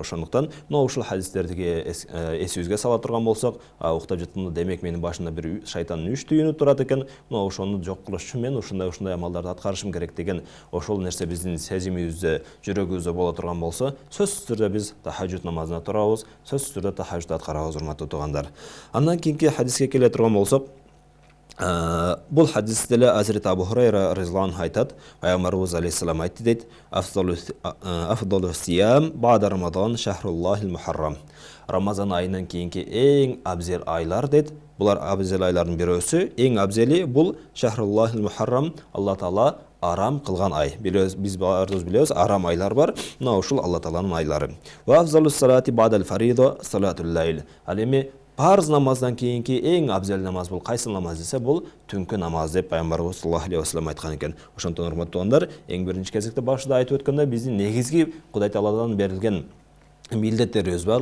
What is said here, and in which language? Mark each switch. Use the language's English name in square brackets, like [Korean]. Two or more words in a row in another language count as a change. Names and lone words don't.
[Kyrgyz] Ошондуктан мына ушул хадистерди эсибизге сала турган болсок, уктап жатканда демек менин башымда бир шайтандын 3 түйүнү турат экен, мына ошону жок кылыш үчүн мен ушундай амалдарды аткарышым керек деген ошол нерсе биздин сезимибизде, жүрөгүбүздө боло турган болсо, сөзсүз түрдө биз тахажжуд намазына турабыз, сөзсүз түрдө тахажжуд аткарабыз урматтуу туугандар. Андан кийинки хадиске келе турган болсок, бул хадисте деле Азирет Абу Хурайра [Arabic] رضي الله عنه [Kyrgyz] айтат, Пайгамбарыбыз алейхиссалам айтты дейт: [Arabic] "أفضل الصيام بعد رمضان شهر الله المحرم." [Kyrgyz] Рамазан айынан кийинки эң абзел айлар дейт. Булар абзел айлардын бирөөсү, эң абзели бул [Arabic] شهر الله المحرم, [Kyrgyz] Алла Таала арам кылган ай. Биз баарыбыз билебиз, арам айлар бар. Мына ушул Алла Тааланын айлары. [Arabic] وأفضل الصلاة بعد الفريضة صلاة الليل. [Kyrgyz] Ал эми парз намаздан кийинки эң абзел намаз бул кайсы намаз десе, бул түнкү намаз деп Пайгамбарыбыз [Arabic] صلى الله عليه وسلم [Kyrgyz] айткан экен. Ошондон урматтуу туугандар, эң биринчи кезекте башында айтып өткөндөй, биздин негизги Кудай Тааладан берилген милдеттерибиз бар.